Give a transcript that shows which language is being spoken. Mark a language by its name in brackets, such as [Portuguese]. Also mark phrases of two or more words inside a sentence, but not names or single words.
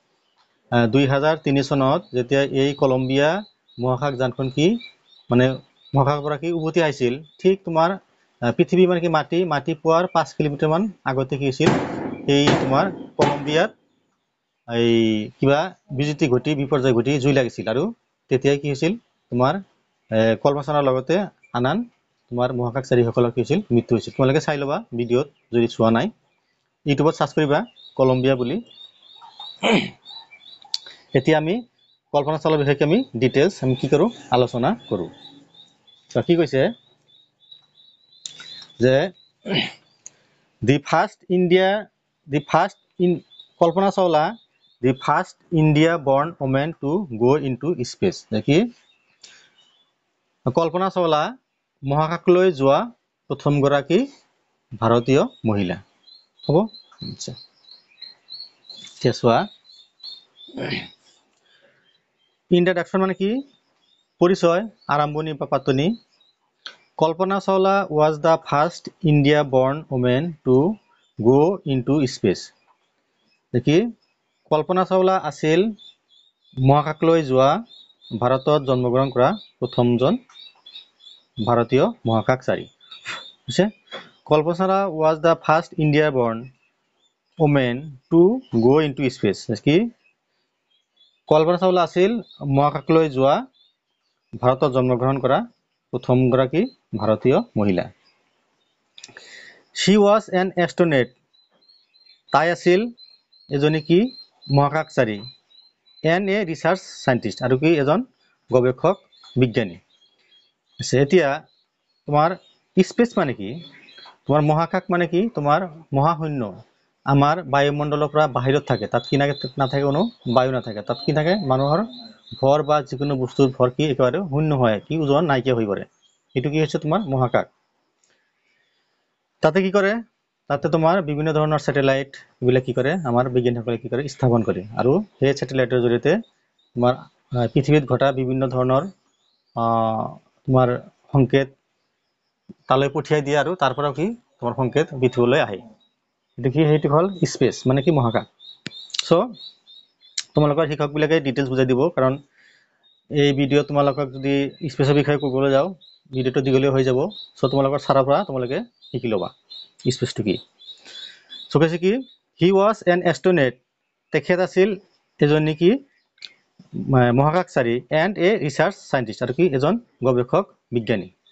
[Assamese] 2003 চনত যেতিয়া এই কলম্বিয়া মহাকাশ যানখন কি মানে মহাকাশৰ পৰা কি উভতি আহিছিল ঠিক তোমাৰ পৃথিৱী মানে কি মাটি পোৱাৰ 5 কিলোমিটাৰ মান আগতে কি হৈছিল এই তোমাৰ কলম্বিয়াত এই কিবা বিজুতি ঘটি বিপৰ্যয় ঘটি জুই লাগিছিল আৰু তেতিয়া কি হৈছিল তোমাৰ কল্পনাৰ লগতে আনান তোমাৰ মহাকাশচাৰীসকলৰ কি হৈছিল মৃত্যু হৈছিল তোমালোকে চাই ল'বা ভিডিঅ'ত যদি চোৱা নাই ইউটিউবত সাৰ্চ কৰিবা কলম্বিয়া বুলি এতিয়া আমি কল্পনা চাওলাৰ বিষয়ে আমি ডিটেইলছ আমি কি কৰোঁ আলোচনা কৰোঁ কি কৈছে যে [English] The first India, the first in Kalpana Chawla, the first India-born woman to go into space. [Assamese] দেখি কল্পনা চাওলা মহাকাশলৈ যোৱা প্ৰথম গৰাকী ভাৰতীয় মহিলা হ'ব আচ্ছা এতিয়া চোৱা ইন্ট্ৰডাকশন মানে কি পৰিচয় আৰম্ভণি বা পাতনি [English] Kalpana Chawla was the first India-born woman to go into space. [Assamese] দেখি কল্পনা চাওলা আছিল মহাকাশলৈ যোৱা ভাৰতত জন্মগ্ৰহণ কৰা প্ৰথমজন ভাৰতীয় মহাকাশচাৰী হৈছে কল্পনা চাওলা [English] was the first India-born woman to go into space. [Assamese] দেখি কল্পনা চাওলা আছিল মহাকাশলৈ যোৱা ভাৰতত জন্মগ্ৰহণ কৰা প্ৰথম গৰাকী ভাৰতীয় মহিলা [English] She was an astronaut. [Assamese] তাই আছিল এজনী কি মহাকাশচাৰী [English] and a research scientist [Assamese] আৰু কি এজন গৱেষক বিজ্ঞানী আছে এতিয়া তোমাৰ স্পেচ মানে কি তোমাৰ মহাকাশ মানে কি তোমাৰ মহাশূন্য আমাৰ বায়ুমণ্ডলৰ পৰা বাহিৰত থাকে তাত কি নাথাকে কোনো বায়ু নাথাকে তাত কি থাকে মানুহৰ ভৰ বা যিকোনো বস্তুৰ ভৰ কি একেবাৰে শূন্য হয় কি ওজন নাইকিয়া হৈ পৰে এটো কি হৈছে তোমাৰ মহাকাশ তাতে কি কৰে তাতে তোমাৰ বিভিন্ন ধৰণৰ স্যাটেলাইট এগুলা কি কৰে আমাৰ বিজ্ঞানীসকলে কি কৰে স্থাপন কৰে আৰু সেই স্যাটেলাইটৰ জৰিয়তে তোমাৰ পৃথিৱীত ঘটা বিভিন্ন ধৰণৰ তোমাৰ সংকেত তালৈ পঠিয়াই দিয়ে আৰু তাৰ পৰা কি তোমাৰ সংকেত পৃথিৱীলৈ আহে এটো কি হেতু হল স্পেচ মানে কি মহাকাশ সো তোমালোকৰ শিক্ষকবিলাকে ডিটেইলছ বুজাই দিব কাৰণ এই ভিডিও তোমালোকক যদি স্পেচৰ বিষয়ে ক'বলৈ যাও ভিডিওটো দীঘলীয়া হৈ যাব সো তোমালোকৰ সাৰাৰ পৰা তোমালোকে শিকি লবা স্পেচটো কি সো কৈছে কি [English] he was an astronaut [Assamese] তেখেত আছিল এজনী কি মহাকাশচাৰী [English] and a research scientist [Assamese] আৰু কি এজন গৱেষক বিজ্ঞানী